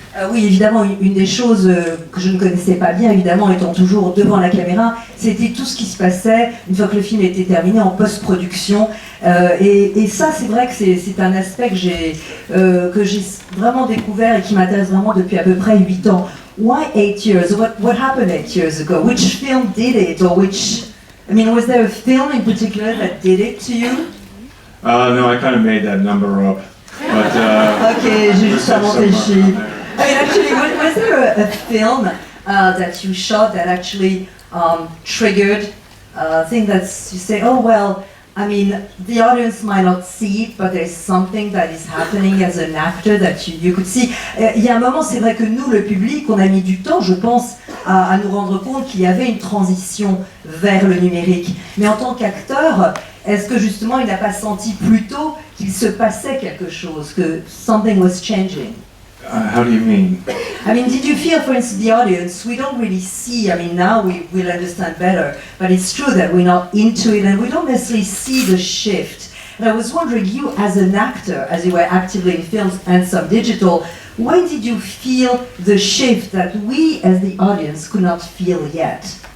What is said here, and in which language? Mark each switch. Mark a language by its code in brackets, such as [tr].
[fr] Oui, évidemment, une des choses que je ne connaissais pas bien, évidemment, étant toujours devant la caméra, c'était tout ce qui se passait une fois que le film était terminé en post-production. Et ça, c'est vrai que c'est un aspect que j'ai vraiment découvert et qui m'intéresse vraiment depuis à peu près 8 ans. [en] Why 8 years? What happened 8 years ago? Which film did it? Or which, I mean, was there a film in particular that did it to you? No, I kind of made that number up. But, [fr] ok, j'ai juste inventé le chiffre. [en] I mean, actually, was there a film that you shot that actually triggered a thing that you say, oh, well, I mean, the audience might not see it, but there's something that is happening as an actor that you could see. [fr] Il y a un moment, c'est vrai que nous, le public, on a mis du temps, je pense, à nous rendre compte qu'il y avait une transition vers le numérique. Mais en tant qu'acteur, est-ce que justement, il n'a pas senti plus tôt qu'il se passait quelque chose, que [en] something was changing? How do you mean? I mean, did you feel, for instance, the audience, we don't really see, I mean, now we will understand better, but it's true that we're not into it and we don't necessarily see the shift. And I was wondering, you as an actor, as you were actively in films and some digital, when did you feel the shift that we as the audience could not feel yet?